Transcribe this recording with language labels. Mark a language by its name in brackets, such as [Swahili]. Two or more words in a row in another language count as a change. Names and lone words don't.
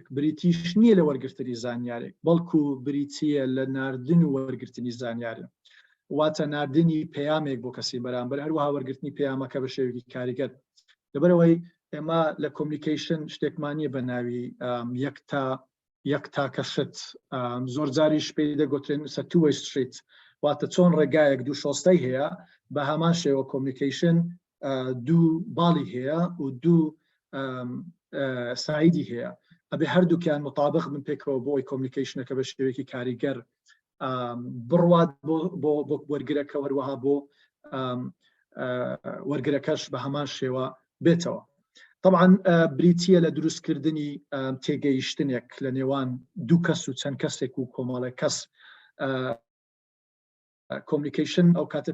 [Central Kurdish] بریتیش نییە لە وەرگرتنی زانیارێک بەڵکو بریتیە لە ناردن و وەرگرتنی زانیارە واتە ناردنی پەیامێک بۆ کەسی بەرامبەر هەروەها وەرگرتنی پەیامەکە بە شێوەیەکی کاریگەر لەبەرەوەی ئێمە لە کۆمیونیکیشن شتێکمانیە بە ناوی یەک تاکەشت زۆر جاریش پێی دەگوترێن [English] two-way street [Central Kurdish] واتە چۆن ڕێگایەک دوو شۆستەی هەیە بە هەمان شێوە کۆمیونیکیشن دوو باڵی هەیە و دوو سایدی هەیە ئەبێ هەردووکیان مطابق من پێکەوە بۆ ئەوی کۆمیونیکیشنەکە بە شێوەیەکی کاریگەر بڕوات بۆ وەرگرەکە هەروەها بۆ وەرگرەکەش بە هەمان شێوە بێتەوە طبعا بریتیە لە دروستکردنی تێگەیشتنێک لە نێوان دوو کەس و چەند کەسێک و کۆمەڵێک کەس کۆمیونیکیشن ئەو کاتە